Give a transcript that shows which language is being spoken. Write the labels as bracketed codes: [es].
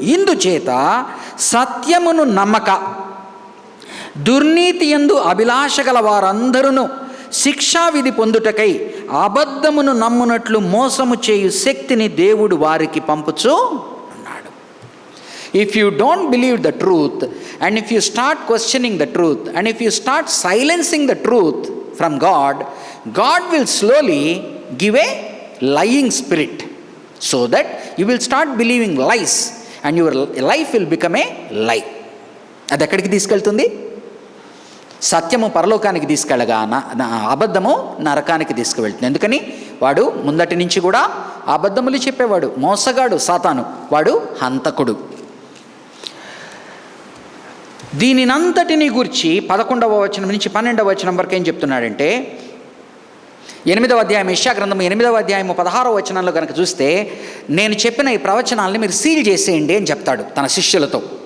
[te] ఇందుచేత సత్యమును నమ్మక దుర్నీతి యందు అభిలాష గల వారందరూ శిక్షావిధి పొందుటకై అబద్ధమును నమ్మునట్లు మోసము చేయు శక్తిని దేవుడు వారికి పంపుచూ ఉన్నాడు. [en] If you don't believe the truth, and if you start questioning the truth, and if you start silencing the truth from God, God will slowly give a lying spirit, so that you will start believing lies and your life will become a lie. [te] అది ఎక్కడికి తీసుకెళ్తుంది? సత్యము పరలోకానికి తీసుకెళ్ళగా అబద్ధము నరకానికి తీసుకువెళ్తుంది. ఎందుకని? వాడు ముందటి నుంచి కూడా అబద్ధములు చెప్పేవాడు, మోసగాడు సాతాను, వాడు హంతకుడు. దీనినంతటిని గురించి 11వ వచనం నుంచి 12వ వచనం వరకు ఏం చెప్తున్నాడంటే, 8వ అధ్యాయం యెషయా గ్రంథము 8వ అధ్యాయము 16వ వచనంలో కనుక చూస్తే, నేను చెప్పిన ఈ ప్రవచనాలని మీరు సీల్ చేసేయండి అని చెప్తాడు తన శిష్యులతో.